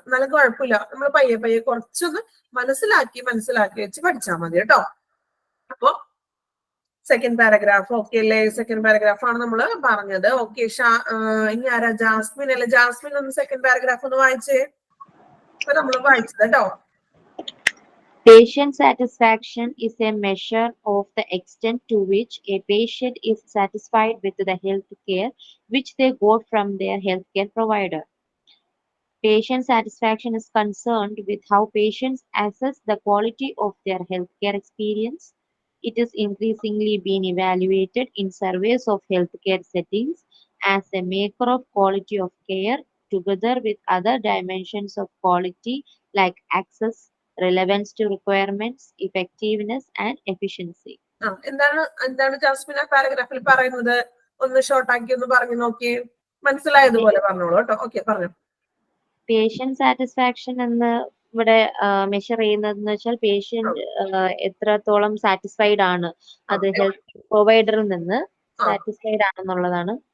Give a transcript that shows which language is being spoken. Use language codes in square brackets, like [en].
[ml] എന്നാലും കുഴപ്പമില്ല, നമ്മൾ പയ്യെ കുറച്ചൊന്ന് മനസ്സിലാക്കി വെച്ച് പഠിച്ചാൽ മതി കേട്ടോ. അപ്പൊ സെക്കൻഡ് പാരഗ്രാഫ് ഓക്കെ അല്ലേ? സെക്കൻഡ് പാരഗ്രാഫ് ആണ് നമ്മൾ പറഞ്ഞത്. ഓക്കെ, ഇനി ആരാ? ജാസ്മിൻ അല്ലെ? ജാസ്മിൻ ഒന്ന് സെക്കൻഡ് പാരഗ്രാഫ് ഒന്ന് വായിച്ചേ. അപ്പൊ നമ്മൾ വായിച്ചത് കേട്ടോ. [en] Patient satisfaction is a measure of the extent to which a patient is satisfied with the health care which they got from their healthcare provider. Patient satisfaction is concerned with how patients assess the quality of their healthcare experience. It is increasingly being evaluated in surveys of healthcare settings as a maker of quality of care, together with other dimensions of quality like access, relevance to requirements, effectiveness, and efficiency. [ml] എന്താണ് Jasmine ആ പാരഗ്രാഫിൽ പറയുന്നത്? ഒന്ന് ഷോർട്ടാക്കി ഒന്ന് പറഞ്ഞു നോക്കി, മനസ്സിലായതുപോലെ പറഞ്ഞോളൂ കേട്ടോ. Okay, പറഞ്ഞു. പേഷ്യന്റ് സാറ്റിസ്ഫാക്ഷൻ എന്ന് ഇവിടെ മെഷർ ചെയ്യുന്നതെന്ന് വെച്ചാൽ പേഷ്യന്റ് എത്രത്തോളം സാറ്റിസ്ഫൈഡ് ആണ്, അത് ഹെൽത്ത് പ്രൊവൈഡറിൽ നിന്ന് സാറ്റിസ്ഫൈഡ് ആണെന്നുള്ളതാണ്.